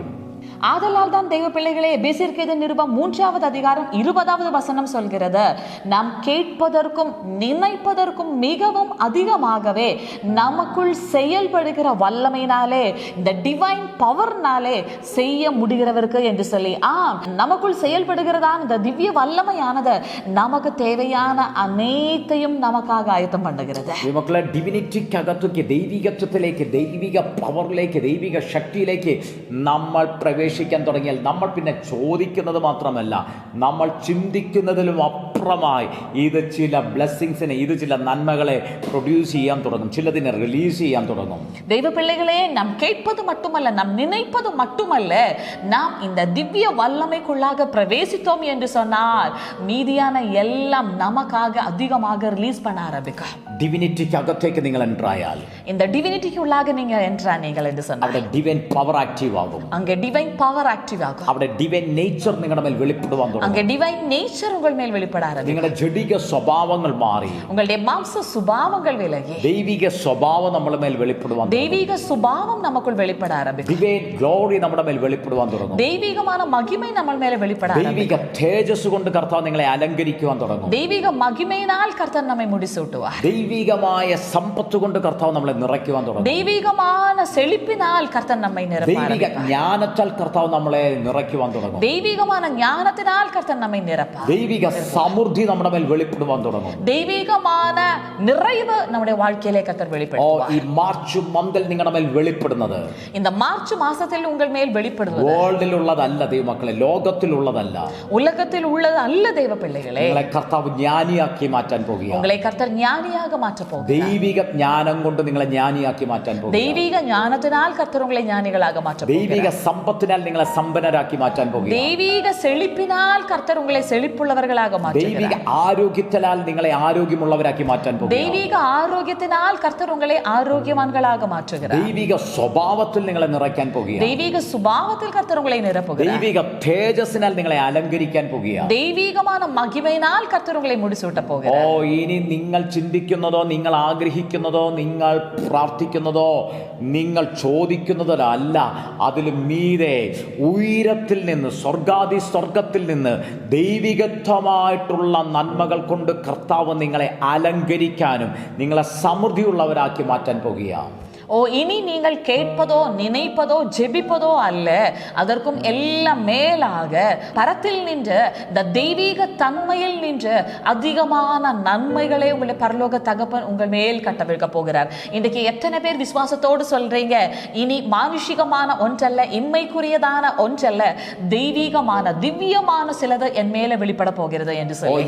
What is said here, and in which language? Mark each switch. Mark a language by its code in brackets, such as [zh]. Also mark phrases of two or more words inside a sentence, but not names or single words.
[ta] ஆதலால் தான் தெய்வ பிள்ளைகளே, எபேசியருக்கு நிருபம் 3வது அதிகாரம் 20வது வசனம் சொல்கிறது, நாம் கேட்பதற்கும் நினைப்பதற்கும் மிகவும் அதிகமாகவே நமக்குள் செயல்படுகிற வல்லமையினாலே, இந்த [en] divine power [ta] செய்ய முடிகிறவருக்கு என்று சொல்லி, நமக்குள் செயல்படுகிறதான இந்த திவ்ய வல்லமையானது நமக்கு தேவையான அனைத்தையும் நமக்காக ஆயத்தம் பண்ணுகிறது. [ml] മക്കളെ, ഡിവിനിറ്റിക്കകത്തേക്ക്, ദൈവികത്വത്തിലേക്ക്, ദൈവിക പവറിലേക്ക്, ദൈവിക ശക്തിയിലേക്ക് നമ്മൾ പ്രവേശിക്കാൻ തുടങ്ങിയാൽ നമ്മൾ പിന്നെ ചോദിക്കുന്നത് മാത്രമല്ല, നമ്മൾ ചിന്തിക്കുന്നതിലും അപ്പുറമായി ഇത് ചില ബ്ലെസ്സിങ്സിനെ, ഇത് ചില നന്മകളെ പ്രൊഡ്യൂസ് ചെയ്യാൻ തുടങ്ങും, ചിലതിനെ റിലീസ് ചെയ്യാൻ തുടങ്ങും. ദൈവ പിള്ളകളെ, നാം [ta] കേட்பது மட்டுமல்ல, நாம் நினைப்பது மட்டுமல்ல, நாம் இந்த திவ்ய வல்லமைக்குள்ளாக பிரவேசித்தோம் என்று சொன்னால் மீதியான எல்லாம் நமக்காக அதிகமாக ரிலீஸ் பண்ண ஆரம்பிக்கும். [ml] ഡിവിനിറ്റിക്കകത്തേക്ക് നിങ്ങൾ എൻട്രായാൽ, [ta] இந்த டிவினிட்டிக்குள்ளாக நீங்க என்ட்ரானீங்கள் என்று சொன்னால் [ml] അവിടെ [en] divine power active [ml] ആകും. [ta] அங்கே [en] divine power active [ta] ஆகும். [ml] അവിടെ [en] divine nature [ml] നിങ്ങളുടെ മേൽ വെളിപ്പെടുവാൻ തുടങ്ങും. [ta] அங்கே [en] divine nature [ta] உங்கள் மேல் வெளிப்பட ஆரம்பிக்கும். [ml] നിങ്ങളുടെ ജഡിക സ്വഭാവങ്ങൾ മാറി [ta] உங்களுடைய மாம்ச சுபாவங்கள் விலகி [ml] ദൈവിക സ്വഭാവം നമ്മുടെ മേൽ വെളിപ്പെടുവാൻ തുടങ്ങും. [ta] தெய்வீக சுபாவம் நமக்குள் வெளிப்பட ஆரம்பிக்கும். [en] divine glory [ml] നമ്മുടെ മേൽ വെളിപ്പെടുവാൻ തുടങ്ങും. [ta] தெய்வீகமான மகிமை நம்ம மேல வெளிப்பட ஆரம்பிக்கும். [ml] ദൈവിക തേജസ് കൊണ്ട് കർത്താവ് നിങ്ങളെ അലങ്കരിക്കുവാൻ തുടങ്ങും. [ta] தெய்வீக மகிமையினால் கர்த்தர் நம்மை முடிசூட்டுவார். [ml] ദൈവികമായ സമ്പത്ത് കൊണ്ട് കർത്താവ് നമ്മളെ നിറയ്ക്കുവാൻ തുടങ്ങും. [ta] தெய்வீகமான செழிப்பினால் கர்த்தர் நம்மை நிரப்புவார். [ml] ദൈവിക ജ്ഞാനത്താൽ കർത്താവ് നമ്മളെ നിറയ്ക്കുവാൻ തുടങ്ങും. [ta] தெய்வீகமான ஞானத்தினால் கர்த்தர் நம்மை நிரப்புவார். [ml] ദൈവിക സമൃദ്ധി നമ്മുടെ മേൽ വെളിപ്പെടുവാൻ തുടങ്ങും. [ta] தெய்வீகமான நிறைவு நம்முடைய வாழ்க்கையிலே கர்த்தர் வெளிப்படுத்துவார். [ml] ഈ [en] March month [ml] നിങ്ങളുടെ മേൽ വെളിപ്പെടുന്നത് [ta] இந்த மார்ச் மாசத்தில் உங்கள் மேல் வெளிப்படுவது [ml] വേൾഡിലുള്ളതല്ല ദൈവമക്കളെ, ലോകത്തിലുള്ളതല്ല, [ta] உலகத்தில் உள்ளது அல்ல. தெய்வ பிள்ளைகளே, [ml] നിങ്ങളെ കർത്താവ് ജ്ഞാനിയാക്കി മാറ്റാൻ പോകുകയാണ്. [ta] உங்களை கர்த்தர் ஞானியாக மாற்ற போகிறார். [ml] ദൈവിക ജ്ഞാനം കൊണ്ട് നിങ്ങളെ ജ്ഞാനിയാക്കി മാറ്റാൻ പോകുകയാണ്. [ta] தெய்வீக ஞானத்தினால் கர்த்தர் உங்களை ஞானிகளாக மாற்ற [ml] ദൈവിക [ta] போகிறார். [ml] സമ്പത്തിനാൽ നിങ്ങളെ സമ്പന്നരാക്കി മാറ്റാൻ പോകുകയാണ്. [ta] தெய்வீக செழிப்பினால் கர்த்தர் உங்களை செழிப்புள்ளவர்களாக [ml] ദൈവിക [ta] மாற்றுகிறார். [ml] ആരോഗ്യത്താൽ നിങ്ങളെ ആരോഗ്യമുള്ളവരാക്കി മാറ്റാൻ പോകുകയാണ്. [ta] தெய்வீக ஆரோக்கியத்தினால் கர்த்தர் உங்களை ஆரோக்கியவான்களாக மாற்றுகிறார். [ml] ദൈവിക സ്വഭാവത്തിൽ നിങ്ങളെ നിറയ്ക്കാൻ പോകുകയാണ്. [ta] தெய்வீக சுபாவத்தில் கர்த்தர் உங்களை நிரப்புகிறார். [ml] ദൈവിക തേജസ്സിനാൽ നിങ്ങളെ അലങ്കരിക്കാൻ പോകുകയാണ്. [ta] தெய்வீகமான மகிமையினால் கர்த்தர் உங்களை முடிசூட்ட போகிறார். [ml] ഇനി നിങ്ങൾ ചിന്തിക്കുന്നതോ, നിങ്ങൾ ആഗ്രഹിക്കുന്നതോ, നിങ്ങൾ പ്രാർത്ഥിക്കുന്നതോ, നിങ്ങൾ ചോദിക്കുന്നതോ അല്ല, അതിലും മീതെ ഉയരത്തിൽ നിന്ന്, സ്വർഗത്തിൽ നിന്ന് ദൈവികത്വമായിട്ടുള്ള നന്മകൾ കൊണ്ട് കർത്താവ് നിങ്ങളെ അലങ്കരിക്കാനും നിങ്ങളെ സമൃദ്ധിയുള്ളവരാക്കി മാറ്റാൻ പോകുകയാണ്. [ta] இனி நீங்கள் கேட்பதோ நினைப்பதோ ஜெபிப்பதோ அல்ல, அதற்கும் எல்லாம் மேலாக பரத்தில் நின்ற இந்த தெய்வீக தன்மையில் நின்ற அதிகமான நன்மைகளை உங்களை பரலோக தகப்பன் உங்கள் மேல் கட்டவிழ்க்க போகிறார். இன்றைக்கு எத்தனை பேர் விசுவாசத்தோடு சொல்றீங்க, இனி மானுஷிகமான ஒன்றல்ல, இம்மைக்குரியதான ஒன்றல்ல, தெய்வீகமான திவ்யமான சிலது என் மேல வெளிப்பட போகிறது என்று சொல்லி.